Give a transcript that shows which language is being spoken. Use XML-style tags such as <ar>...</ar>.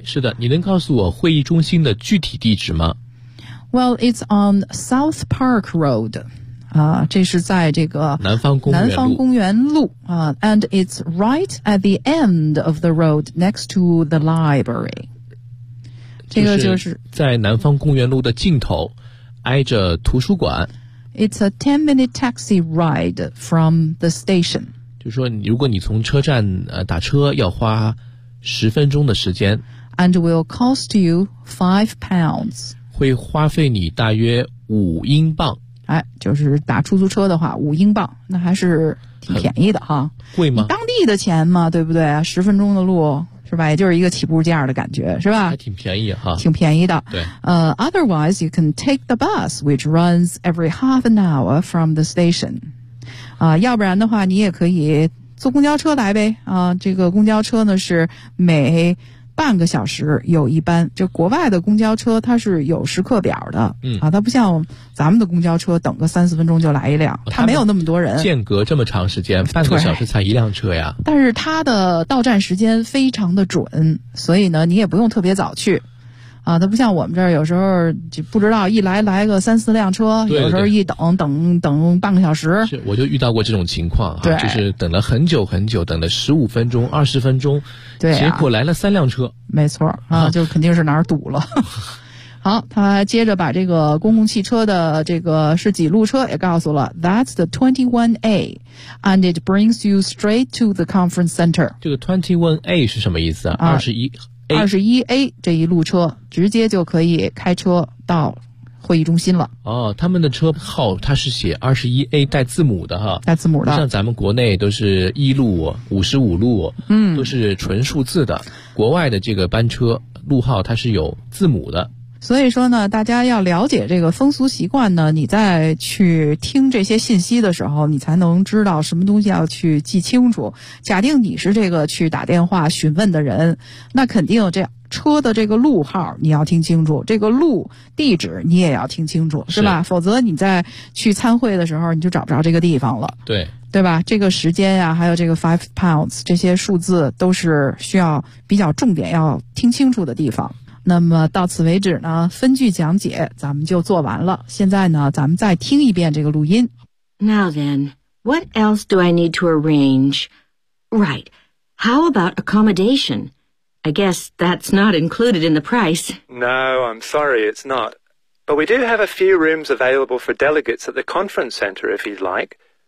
<zh>是的，你能告诉我会议中心的具体地址吗？</zh> <en>Well, it's on South Park Road.</en> <zh>这是在这个南方公园路。</zh> <en>And it's right at the end of the road next to the library.</en> <zh>这个就是在南方公园路的尽头，挨着图书馆。</zh> <en>It's a 10-minute taxi ride from the station.</en> <zh>就是说如果你从车站打车要花10分钟的时间。</zh> <en>And will cost you £5.</en> <zh>会花费你大约5英镑。哎，就是打出租车的话5英镑，那还是挺便宜的哈。贵吗？当地的钱嘛，对不对？十分钟的路。是吧，也就是一个起步价的感觉，是吧？还挺便宜哈。挺便宜的。对。</zh> <en>Otherwise, you can take the bus, which runs every half an hour from the station.</en> <zh>要不然的话你也可以坐公交车来呗。这个公交车呢是每半个小时有一班。就国外的公交车它是有时刻表的。嗯。它不像咱们的公交车等个3-4分钟就来一辆。它没有那么多人。间隔这么长时间，半个小时才一辆车呀。但是它的到站时间非常的准，所以呢你也不用特别早去。它不像我们这儿有时候就不知道一来个3-4辆车，有时候一等半个小时。是，我就遇到过这种情况啊，就是等了很久很久，等了15分钟、20分钟，对、结果来了3辆车。没错啊，就肯定是哪儿堵了。好，他接着把这个公共汽车的这个是几路车也告诉了。</zh> <en>That's the 21A, and it brings you straight to the conference center.</en> <zh>这个 21A 是什么意思啊？21A 这一路车直接就可以开车到会议中心了。哦，他们的车号它是写 21A 带字母的哈，带字母的，不像咱们国内都是一路55路，都是纯数字的，国外的这个班车路号它是有字母的。所以说呢，大家要了解这个风俗习惯呢，你再去听这些信息的时候，你才能知道什么东西要去记清楚。假定你是这个去打电话询问的人，那肯定这样车的这个路号你要听清楚，这个路地址你也要听清楚，是吧？是，否则你在去参会的时候你就找不着这个地方了。对，对吧？这个时间呀，还有这个</zh> <en>five pounds</en> <zh>这些数字都是需要比较重点要听清楚的地方。那么到此为止呢，分句讲解咱们就做完了。现在呢，咱们再听一遍这个录音。</zh> <en>Now then, what else do I need to arrange? Right. How about accommodation? I guess that's not included in the price. No, I'm sorry, it's not. But we do have a few rooms available for delegates at the conference center if you'd like.</en>